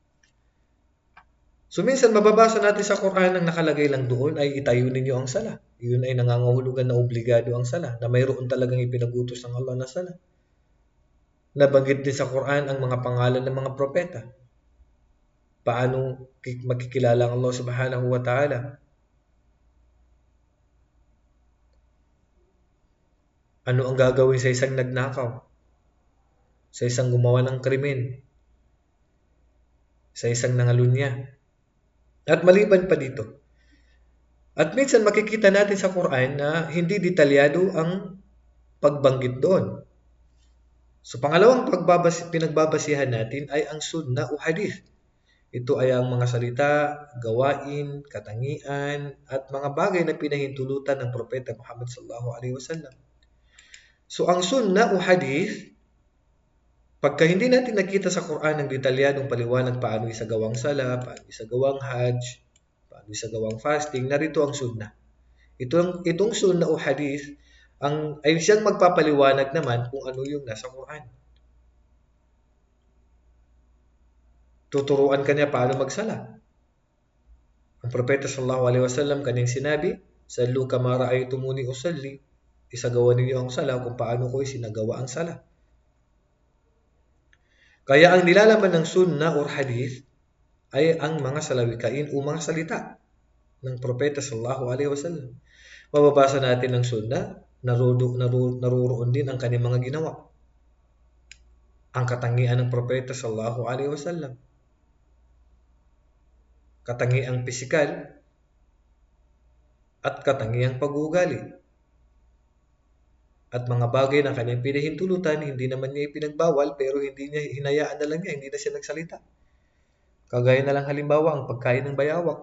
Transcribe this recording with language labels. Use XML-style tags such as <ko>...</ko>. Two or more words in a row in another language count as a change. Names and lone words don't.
<tl>So minsan mababasa natin sa Quran ang nakalagay lang doon ay itayo ninyo ang sala. Yun ay nangangahulugan na obligado ang sala, na mayroon talagang ipinagutos ng Allah na sala. Nabanggit din sa Quran ang mga pangalan ng mga propeta. Paano makikilala ang Allah</tl> <ar>سبحانه وتعالى?</ar> <tl>Ano ang gagawin sa isang nagnakaw? Sa isang gumawa ng krimen? Sa isang nangalunya? At maliban pa dito. At minsan makikita natin sa Quran na hindi detalyado ang pagbanggit doon. So pangalawang pinagbabasihan natin ay ang sunnah o hadith. Ito ay ang mga salita, gawain, katangian, at mga bagay na pinahintulutan ng Propeta Muhammad</tl> <ar>صلى الله عليه وسلم.</ar> <tl>So ang sunnah o hadith, pagka hindi natin nakita sa Quran ang detalyadong paliwanag paano isagawang sala, paano isagawang hajj, paano isagawang fasting, narito ang sunnah. Itong sunnah o hadith ay siyang magpapaliwanag naman kung ano yung nasa Quran. Tuturuan kanya paano magsala. Ang Propeta</tl> <ar>صلى الله عليه وسلم</ar> <tl>kanyang sinabi,</tl> <ar>"صلوا كما رأيتموني أصلي."</ar> <tl>Isagawa ninyo ang sala kung paano ko isinagawa ang sala. Kaya ang nilalaman ng sunnah or hadith ay ang mga salawikain o mga salita ng Propeta</tl> <ar>صلى الله عليه وسلم.</ar> <tl>Mababasa natin ang sunnah, naruroon din ang kanyang mga ginawa. Ang katangian ng Propeta</tl> <ar>صلى الله عليه وسلم.</ar> <tl>Katangiang pisikal at katangiang pag-uugali. At mga bagay na kanyang pinahintulutan, hindi naman niya ipinagbawal pero hindi niya hinayaan na lang niya, hindi na siya nagsalita. Kagaya na lang halimbawa ang pagkain ng bayawak.</tl>